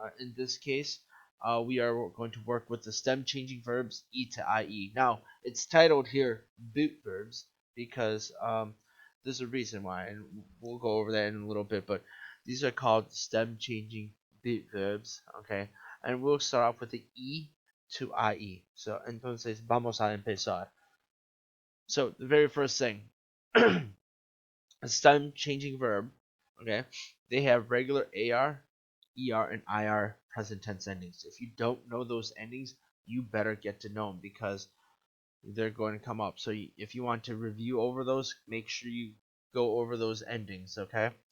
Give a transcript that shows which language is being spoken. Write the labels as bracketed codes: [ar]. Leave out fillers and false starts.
[en] In this case, we are going to work with the stem changing verbs E to IE. Now it's titled here boot verbs because there's a reason why, and we'll go over that in a little bit. But these are called stem changing boot verbs. Okay, and we'll start off with the E to IE. So [es] entonces vamos a empezar. [en] So the very first thing. A stem changing verb, okay, they have regular AR, ER, and IR present tense endings. If you don't know those endings, you better get to know them because they're going to come up. So if you want to review over those, make sure you go over those endings, okay?